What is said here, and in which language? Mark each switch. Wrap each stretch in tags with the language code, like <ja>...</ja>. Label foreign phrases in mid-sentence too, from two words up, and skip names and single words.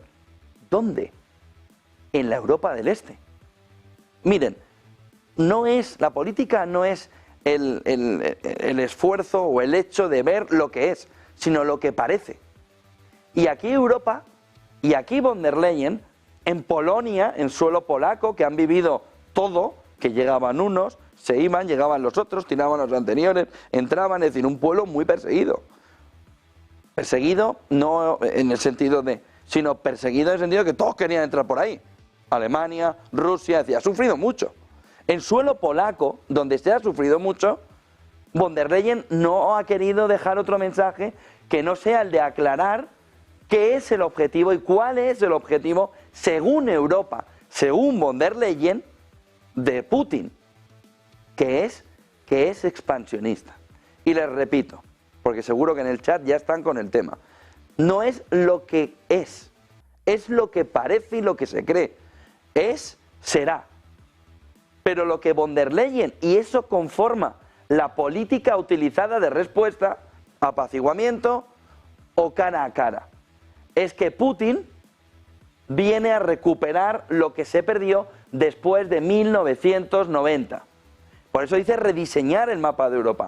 <es>¿Dónde? En la Europa del Este. Miren, la política no es el esfuerzo o el hecho de ver lo que es, sino lo que parece. Y aquí Europa, y aquí von der Leyen, en Polonia, en suelo polaco, que han vivido todo, que llegaban unos, se iban, llegaban los otros, tiraban los anteriores, entraban, es decir, un pueblo muy perseguido. Perseguido no en el sentido de, sino perseguido en el sentido de que todos querían entrar por ahí. Alemania, Rusia, decía, ha sufrido mucho. En suelo polaco, donde se ha sufrido mucho, von der Leyen no ha querido dejar otro mensaje que no sea el de aclarar qué es el objetivo y cuál es el objetivo según Europa, según von der Leyen, de Putin, que es expansionista. Y les repito, porque seguro que en el chat ya están con el tema, no es lo que es lo que parece y lo que se cree, será. Pero lo que von der Leyen, y eso conforma la política utilizada de respuesta, apaciguamiento o cara a cara, es que Putin viene a recuperar lo que se perdió después de 1990. Por eso dice rediseñar el mapa de Europa.</es>